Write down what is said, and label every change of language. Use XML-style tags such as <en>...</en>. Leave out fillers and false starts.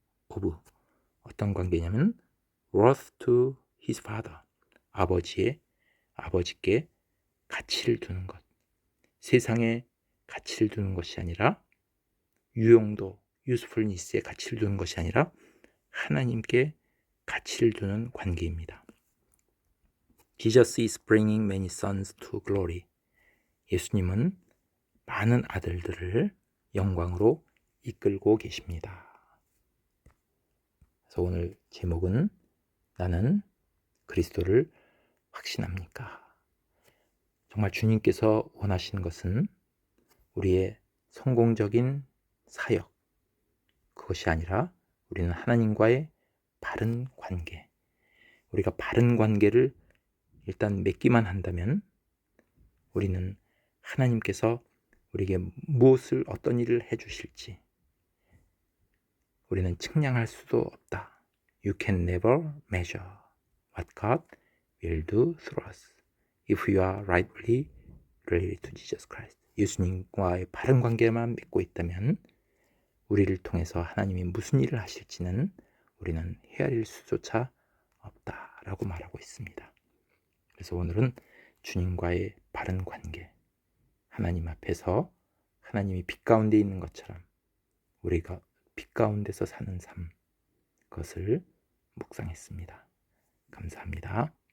<ko>of, 어떤 관계냐면</ko> <en>worth to his father,</en> <ko>아버지께 가치를 두는 것, 세상에 가치를 두는 것이 아니라 유용도, usefulness에 가치를 두는 것이 아니라 하나님께 가치를 두는 관계입니다.</ko> <en>Jesus is bringing many sons to glory.</en> <ko>예수님은 많은 아들들을 영광으로 이끌고 계십니다. 그래서 오늘 제목은 나는 그리스도를 확신합니까? 정말 주님께서 원하시는 것은 우리의 성공적인 사역, 그것이 아니라 우리는 하나님과의 바른 관계, 우리가 바른 관계를 일단 맺기만 한다면 우리는 하나님께서 우리에게 무엇을, 어떤 일을 해주실지 우리는 측량할 수도 없다.</ko> <en>You can never measure what God will do through us if we are rightly related to Jesus Christ.</en> <ko>예수님과의 바른 관계만 맺고 있다면 우리를 통해서 하나님이 무슨 일을 하실지는 우리는 헤아릴 수조차 없다라고 말하고 있습니다. 그래서 오늘은 주님과의 바른 관계, 하나님 앞에서 하나님이 빛 가운데 있는 것처럼 우리가 빛 가운데서 사는 삶, 그것을 묵상했습니다. 감사합니다.</ko>